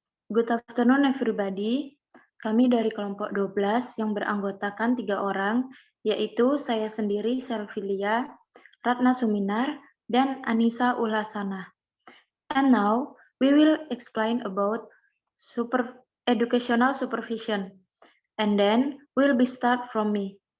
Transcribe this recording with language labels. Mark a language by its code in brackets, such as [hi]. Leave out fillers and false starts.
[en] Good afternoon everybody. [id] Kami dari kelompok 12 yang beranggotakan 3 orang, yaitu saya sendiri Selvilia, Ratna Suminar, dan Anissa Ulhasana. [en] And now we will explain about educational supervision. And then will be start from me.